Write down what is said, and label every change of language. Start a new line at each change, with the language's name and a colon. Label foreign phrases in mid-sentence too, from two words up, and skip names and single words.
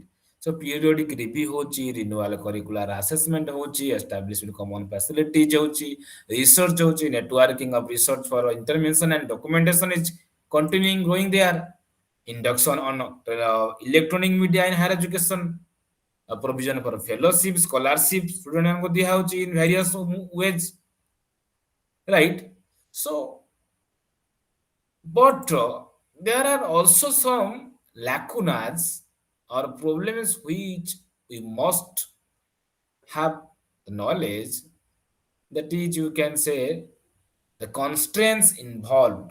English: So periodic review होची, renewal curricular assessment होची, establishment common facilities होची, research होची, networking of research for intervention and documentation is continuing growing there. Induction on electronic media in higher education, provision for fellowship, scholarship, student
Odia: ମାନଙ୍କୁ ଦିଆ ହଉଛି
English: in various ways, right? So, but there are also some lacunas or problems which we must have knowledge, that is, you can say, the constraints involved.